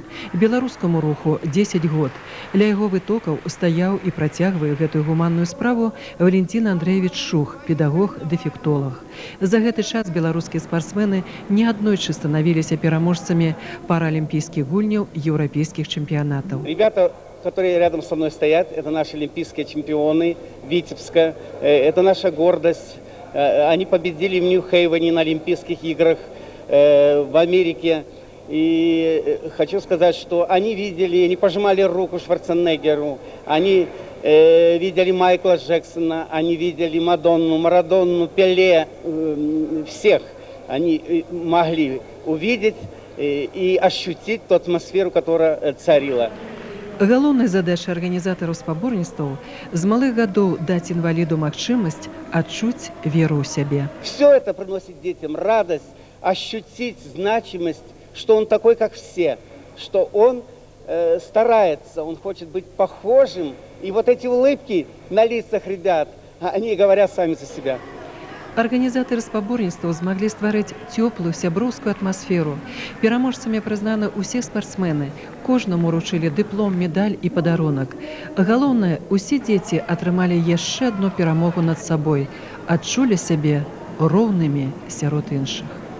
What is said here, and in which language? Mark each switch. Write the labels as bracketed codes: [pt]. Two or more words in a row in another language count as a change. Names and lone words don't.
[be] Беларускаму руху 10 год. Ля яго вытокаў стаяў і працягвае гэтую гуманную справу Валентин Андреевич Шух, педагог-дэфектолог. За гэты час беларускія спартсмены неаднойчы станавіліся пераможцамі паралімпійскіх гульняў, еўрапейскіх чэмпіянатаў. [ru] Ребята, которые рядом со мной стоят, это наши олимпийские чемпионы Витебска, это наша гордость. Они победили в Нью-Хейвене на Олимпийских играх в Америке. И хочу сказать, что они видели, они пожимали руку Шварценеггеру, они видели Майкла Джексона, они видели Мадонну, Марадонну, Пеле, всех. Они могли увидеть и ощутить ту атмосферу, которая царила. [be] Галоўнай задачай арганізатараў спаборніцтваў з малых гадоў даць інваліду магчымасць адчуць веру ў сябе. [ru] Все это приносит детям радость, ощутить значимость, что он такой, как все, что он старается, он хочет быть похожим. И вот эти улыбки на лицах ребят, они говорят сами за себя. [be] Арганізатары спаборніцтваў змаглі стварыць цёплую сяброўскую атмасферу. Пераможцамі прызнаны ўсе спартсмены. Кожнаму уручылі дыплом, медаль і падарунак. Галоўнае, усе дзеці атрымалі яшчэ адну перамогу над сабой, адчулі сябе роўнымі сярод іншых.